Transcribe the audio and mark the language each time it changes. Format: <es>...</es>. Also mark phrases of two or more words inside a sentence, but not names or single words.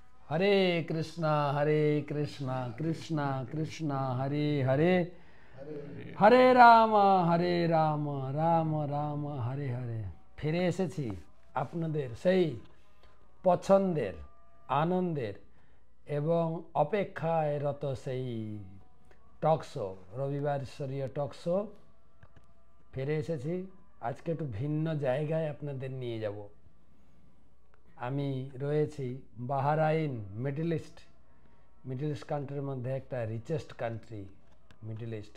<sa>हरे कृष्णा कृष्णा कृष्णा हरे हरे हरे राम राम राम हरे हरे।</sa> <bn>ফিরে এসেছি আপনাদের সেই পছন্দের, আনন্দের এবং অপেক্ষায় রত সেই টক শো, রবিবার স্তরীয় টক শো ফিরে এসেছি। আজকে একটু ভিন্ন জায়গায় আপনাদের নিয়ে যাব। আমি রয়েছি বাহরাইন,</bn> <en>Middle East countryর</en> <bn>মধ্যে একটা</bn> <en>richest country Middle East.</en>